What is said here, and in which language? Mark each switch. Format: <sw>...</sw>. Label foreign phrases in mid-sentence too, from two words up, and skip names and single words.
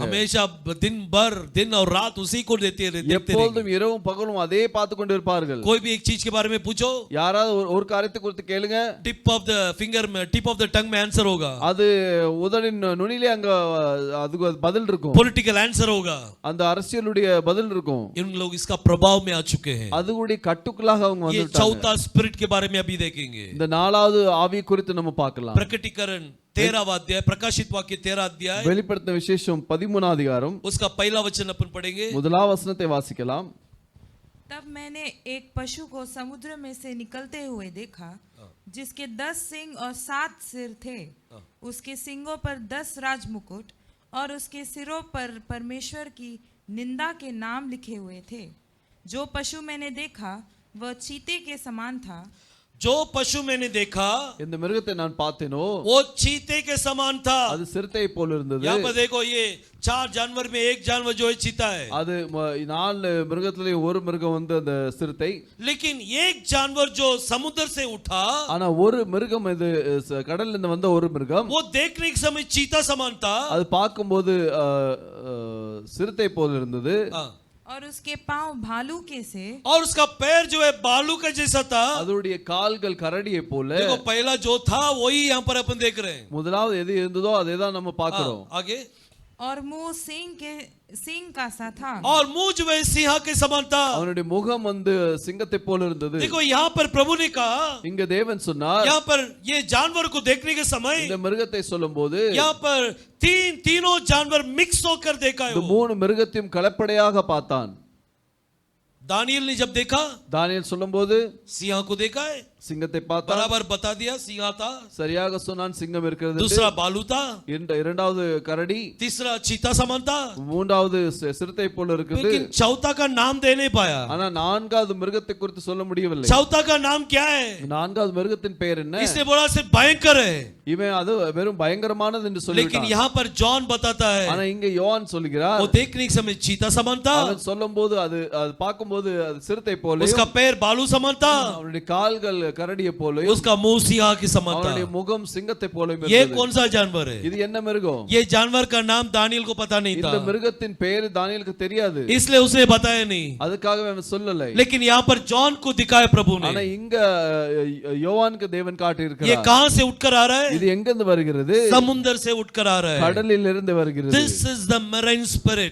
<hi>हमेशा दिन भर दिन और रात उसी को देखते रहेंगे।</hi> <ta>எப்பொழுதும் இரவும் பகலும் அதே பார்த்து கொண்டு இருப்பார்கள்.</ta> <hi>कोई भी एक चीज के बारे में पूछो,</hi> <ta>யாராவது ஒரு காரியத்தை குறித்து கேளுங்க,</ta> <en>tip of the finger में tip of the tongue में आंसर होगा।</en> <ta>அது உதடின் நுனியிலே அங்க அதுக்கு பதில் இருக்கும்.</ta> <en>political answer होगा।</en> <ta>அந்த அரசியலுடைய பதில் இருக்கும்.</ta> <hi>इन लोग इसका प्रभाव में आ चुके हैं।</hi> <ta>அதுடைய கட்டுக்குள்ளாக அவங்க</ta> <hi>ये</hi> <ta>வந்துட்டாங்க.</ta> <hi>चौथा स्पिरिट के बारे में अभी देखेंगे।</hi> <ta>இந்த 4வது ஆவி குறித்து நம்ம பார்க்கலாம்.</ta> <hi>प्रकटीकरण 13वां अध्याय, प्रकाशित वाक्य 13 अध्याय,</hi> <ta>வெளிப்படுத்தின விசேஷம் 13 அதிகாரம்</ta> <hi>उसका पहला वचन अपन पढ़ेंगे।</hi> <ta>முதலாம் வசனத்தை வாசிக்கலாம்.</ta> <hi>तब मैंने एक पशु को समुद्र में से निकलते हुए देखा, जिसके 10 सींग और 7 सिर थे। उसके सींगों पर 10 राजमुकुट और उसके सिरों पर परमेश्वर की निंदा के नाम लिखे हुए थे। जो पशु मैंने देखा वह चीते के समान था। जो पशु मैंने देखा</hi> <ta>இந்த மிருகத்தை நான் பார்த்தேனோ</ta> <hi>वो चीते के समान था।</hi> <ta>அது சிறுத்தை போல இருந்தது.</ta> <hi>यहाँ पर देखो ये 4 जानवर में एक जानवर जो है चीता है।</hi> <ta>அது 4 மிருகத்திலே ஒரு மிருகம் வந்து அந்த சிறுத்தை.</ta> <hi>लेकिन एक जानवर जो समुद्र से उठा,</hi> <ta>ஆனா ஒரு மிருகம் இது கடல்ல இருந்து வந்த ஒரு மிருகம்,</ta> <hi>वो देखने के समय चीता समान था। அது பார்க்கும்போது சிறுத்தை போல இருந்தது. और उसके पांव भालू के से और उसका पैर जो है बालू का जैसा था।</hi> <ta>அதோடைய கால்கள் கரடியை போல.</ta> <hi>देखो पहला जो था वही यहाँ पर अपन देख रहे हैं।</hi> <ta>முதலாவது எது இருந்ததோ அதே தான் நம்ம பார்க்கிறோம்.</ta> <hi>आगे और मुंह सिंह का सा था। और मुंह जो है सिंह के समान था।</hi> <ta>அவனுடைய முகம் வந்து சிங்கத்தை போல இருந்தது.</ta> <hi>देखो यहाँ पर प्रभु ने कहा,</hi> <ta>இங்க தேவன் சொன்னார்,</ta> <hi>यहाँ पर ये जानवर को देखने के समय</hi> <ta>இந்த மிருகத்தை சொல்லும்போது</ta> <hi>यहाँ पर तीनों जानवर मिक्स होकर देखा है</hi> <ta>இந்த</ta> <hi>वो।</hi> <ta>3 மிருகத்தையும் கலப்படையாக பார்த்தான்.</ta> <hi>दानियल ने जब देखा,</hi> <ta>தானியேல் சொல்லும்போது</ta> <hi>सिंह को देखा है,</hi> <ta>சிங்கத்தை பார்த்தான்.</ta> <hi>बराबर बता दिया सिंह था।</hi> <ta>சரியாக சொன்னான் சிங்கம் இருக்கிறது.</ta> <hi>दूसरा बालू था,</hi> <ta>இரண்டாவது கரடி,</ta> <hi>तीसरा चीता समान था,</hi> <ta>மூன்றாவது சிறுத்தை போல இருக்குது.</ta> <hi>लेकिन चौथा का नाम दे नहीं पाया।</hi> <ta>ஆனா நான்காவது மிருகத்தை குறித்து சொல்ல முடியவில்லை.</ta> <hi>चौथा का नाम क्या है?</hi> <ta>நான்காவது மிருகத்தின் பெயர் என்ன?</ta> <hi>इसने बोला सिर्फ भयंकर है,</hi> <ta>இவன் அது வெறும் பயங்கரமானது என்று</ta> <hi>लेकिन</hi> <ta>சொல்லிட்டான்.</ta> <hi>यहाँ पर जॉन बताता है</hi> <ta>ஆனா இங்க யோவான் சொல்கிறார்,</ta> <hi>वो देखने के समय चीता समान था,</hi> <ta>அவன் சொல்லும்போது அது பார்க்கும்போது அது சிறுத்தை போல,</ta> <hi>उसका पैर बालू समान था,</hi> <ta>அவனுடைய கால்கள் கரடியை போல,</ta> <hi>उसका मुंह सिंह के समान</hi> <ta>அவனுடைய</ta> <hi>था।</hi> <ta>முகம் சிங்கத்தை போல</ta> <hi>ये</hi> <ta>இருந்தது.</ta> <hi>कौन सा जानवर है?</hi> <ta>இது என்ன மிருகம்?</ta> <hi>ये जानवर का नाम दानियल को पता नहीं</hi> <ta>இந்த</ta> <hi>था,</hi> <ta>மிருகத்தின் பெயர் தானியேலுக்கு தெரியாது.</ta> <hi>इसलिए उसे बताया नहीं।</hi> <ta>அதுக்காக அவன் சொல்லலை.</ta> <hi>लेकिन यहाँ पर जॉन को दिखाया प्रभु</hi> <ta>ஆனா</ta> <hi>ने।</hi> <ta>இங்க யோவானுக்கு தேவன் காட்டி</ta> <hi>ये</hi> <ta>இருக்கிறார்.</ta> <hi>कहां से उठकर आ रहा है?</hi> <ta>இது எங்க இருந்து வருகிறது?</ta> <hi>समुद्र से उठकर आ रहा है।</hi> <ta>கடலில் இருந்து வருகிறது.</ta> <en>This is the marine spirit।</en>